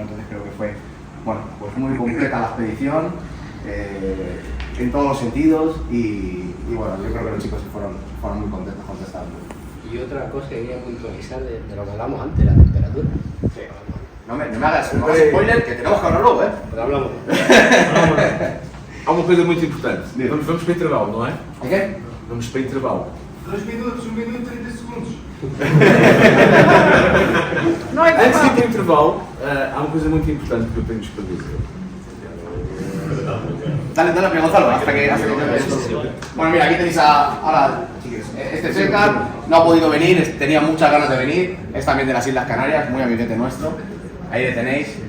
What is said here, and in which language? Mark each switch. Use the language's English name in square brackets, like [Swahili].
[Spanish] Entonces creo que fue, bueno, pues muy completa la expedición, en todos los sentidos, y bueno, yo creo que los chicos fueron muy contentos contestando. Y otra cosa que quería puntualizar de lo que hablamos antes, la temperatura. Sí. No me hagas spoiler, que tenemos que hablar luego, ¿eh? Pero hablamos. [Portuguese] Há uma coisa muito importante. Vamos para intervalo, não é? Ok? Vamos para intervalo. 2 minutos, 1 minuto e 30 segundos. Não é Antes de ir verdade. para o intervalo, há uma coisa muito importante que eu tenho-vos para dizer. [Spanish] Dale, amigo Gonzalo, hasta que esto. Bueno, mira, aquí tenéis ahora, chicos, este es Edgar, no ha podido venir, tenía muchas ganas de venir, es también de las Islas Canarias, muy amiguete nuestro. Ahí le tenéis.